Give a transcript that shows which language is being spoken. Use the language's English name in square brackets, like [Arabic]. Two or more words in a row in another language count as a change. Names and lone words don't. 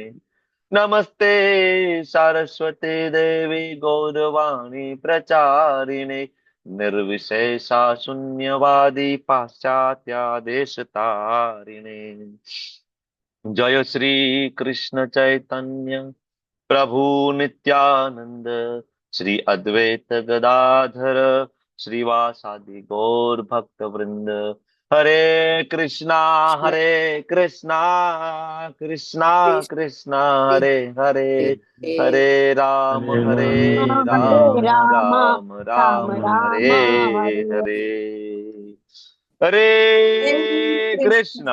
[Sanskrit] नमस्ते सारस्वती देवी गौरवाणी प्रचारिणे निर्विशेषा शून्यवादी पाश्चात्यादेशतारिणे। जय श्री कृष्ण चैतन्य प्रभु नित्यानंद श्री अद्वैत गदाधर श्रीवासादि गौर भक्त वृंद હરે कृष्ण कृष्ण कृष्ण हरे हरे हरे राम राम राम हरे हरे हरे कृष्ण